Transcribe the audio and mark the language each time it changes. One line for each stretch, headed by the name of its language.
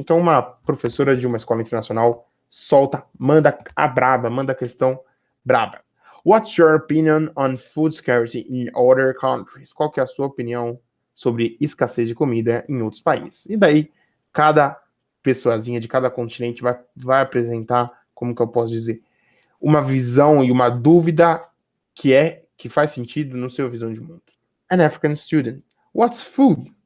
Portuguese: Então, uma professora de uma escola internacional manda a braba, manda a questão braba.
English: What's your opinion on food scarcity in other countries?
Portuguese: Qual que é a sua opinião sobre escassez de comida em outros países? E daí, cada pessoazinha de cada continente vai apresentar, como que eu posso dizer, uma visão e uma dúvida que faz sentido no seu visão de mundo.
English: An African student. What's food?